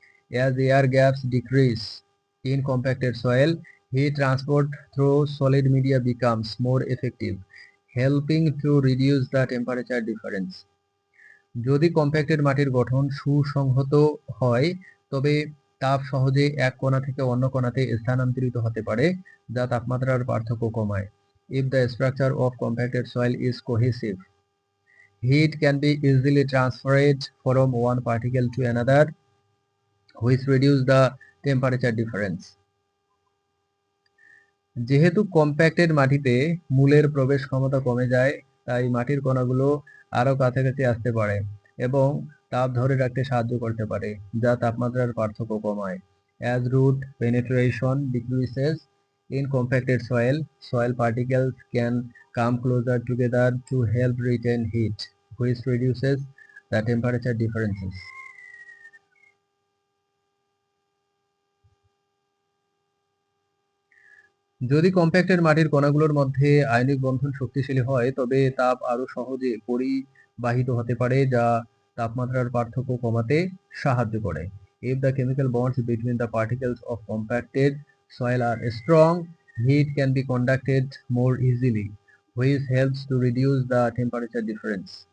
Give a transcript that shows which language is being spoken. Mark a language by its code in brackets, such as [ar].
[en] As air gaps decrease in compacted soil, heat transport through solid media becomes more effective, helping to reduce the temperature difference. [bn] যদি compacted মাটির গঠন সুসংহত হয়, তবে তাপ সহজে এক কণা থেকে অন্য কণাতে স্থানান্তরিত হতে পারে, যা তাপমাত্রার পার্থক্য কমায়। [en] If the structure of compacted soil is cohesive, heat can be easily transferred from one particle to another, which reduce the temperature difference. [bn] যেহেতু কম্প্যাক্টেড মাটিতে মূলের প্রবেশ ক্ষমতা কমে যায়, তাই মাটির কণাগুলো আরো কাছাকাছি আসতে পারে এবং তাপ ধরে রাখতে সাহায্য করতে পারে, যা তাপমাত্রার পার্থক্য কমায়। [en] As root penetration decreases in compacted soil, soil particles can come closer together to help retain heat, which reduces the temperature differences. [bn] যদি কম্প্যাক্টেড মাটির কণাগুলোর মধ্যে আয়নিক বন্ধন শক্তিশালী হয়, তবে তাপ আরো সহজে পরিবাহিত হতে পারে, যা তাপমাত্রার পার্থক্য কমাতে সাহায্য করে। [en] If the chemical bonds between the particles of compacted soil are strong, heat can be conducted more easily, which helps to reduce the temperature difference.